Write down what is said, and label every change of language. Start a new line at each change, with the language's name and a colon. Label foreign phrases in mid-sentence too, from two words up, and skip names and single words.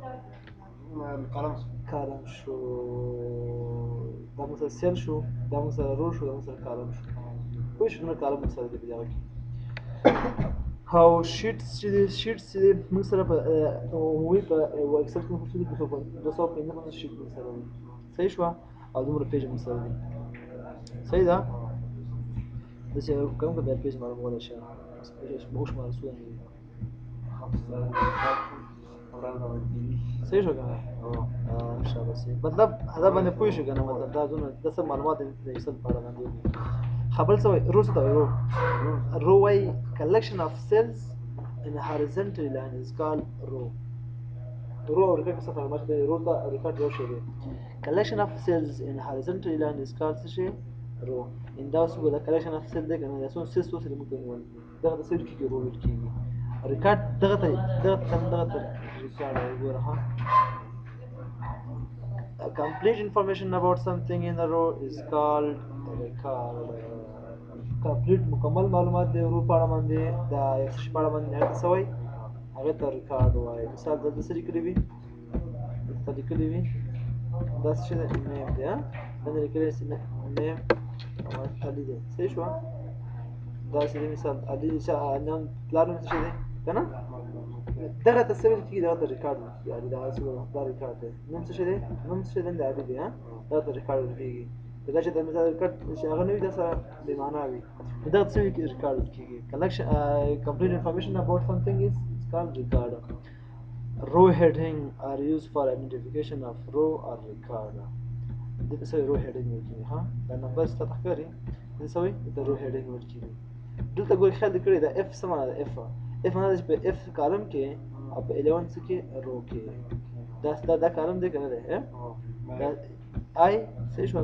Pashto: کالم شو دا موږ سره سیل شو دا موږ سره رو شو دا موږ سره کالم شو پوه شو نه کالم موږ سره دی په دغه کې او شیټس چې دی موږ سره په عمومي په اکسل کې موږ څه دي 255 شیټ موږ سره دی صحیح شوه او دومره پیج موږ سره دی صحیح ده داسې کوم که بیا پیج معلومولی شي موږ شماره څونه دي صحیح شو که نه انشاءالله صحیح مطلب دا باندې پوه شو که نه مطلب دا دونه څه معلومات د اکسل په اړه باندې خبر څه وایي رو څه ته وایي رو وایي
English: collection of cells in a horizontal line is called row
Pashto: رو او ریکارډ څه فرق ماته رو ته ریکارډ یو شی دی
English: collection of cells in a horizontal line is called
Pashto: څه شی رو ان دا اوس د
English: collection of cells
Pashto: دی که نه دا څونه سیلز اوس موږ ته وویل دغه ته څه ویل کېږي رو ویل کېږي ریکارډ دغه ته ریکارډ وګوره ها
English: complete information about something in a row is called record complete
Pashto: مکمل معلومات د رو په اړه باندې د یو څه په اړه باندې هغه څه وایي هغه ته ریکارډ وایي مثال دلته څه لیکلي وي دلته لیکلي وي دا څه دی نیم دی دلته لیکلي نیم علي دی صحیح شوه دا څه دی مثال علي نام پلار نوم څه دی که نه دغه ته څه ویل کېږي دغه ته ریکارډ ویل کېږي علي دا ریکارډ دی نوم څه شی دی نوم څه شی دی د علي دی دغه ته ریکارډ ویل کېږي دا چې د مثال ریکارډ چې هغه نه وي دا سره بې معنا وي دغه څه ریکارډ ویل کېږي
English: collection complete information about something is called record row heading are used for identification of row or record
Pashto: دلته څه
English: row heading
Pashto: ویل کېږي ها دا نمبر ستا ته ښکاري دلته څه وایي د
English: row heading
Pashto: ویل کېږي دلته ګورې خیال دې کړی دا اف څه معنا ده اف معنا ده چې په اف کالم کې او په 11 څه کې رو کې دا کالم دی که نه دی دا آی صحیح شوه